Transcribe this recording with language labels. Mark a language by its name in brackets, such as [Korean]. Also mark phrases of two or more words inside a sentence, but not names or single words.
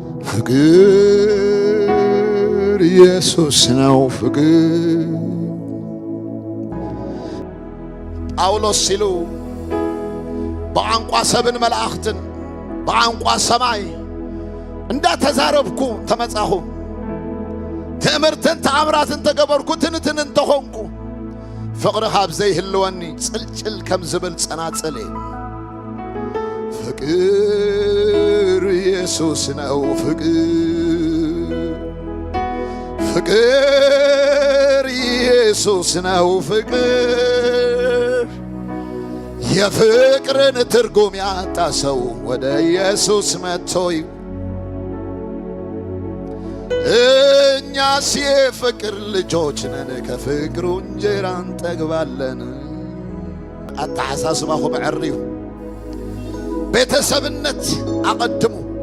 [Amharic] ፍቅር ኢየሱስ ነው ፍቅር ጳውሎስ ሲሉ [Tigrinya] በአንቋ ሰብን መላእክትን በአንቋ ሰማይ እንዳተዛረብኩ ተመጻሁ ትእምርትን ተአምራትን ተገበርኩ ትንትንን ተኾንኩ ፍቅር ሃብ ዘይህልወኒ ጽልጭል ከም ዝብል ጸናጽል [Amharic] ፍቅር ኢየሱስ ነው ፍቅር ኢየሱስ ነው ፍቅር የፍቅርን ትርጉም ያጣ ሰው ወደ ኢየሱስ መጥቶ እኛስ የፍቅር ልጆች ነን ከፍቅሩ እንጀራ እንጠግባለን [Tigrinya] አታሐሳስባኹም ዕርዩ ቤተሰብነት አቀድሙ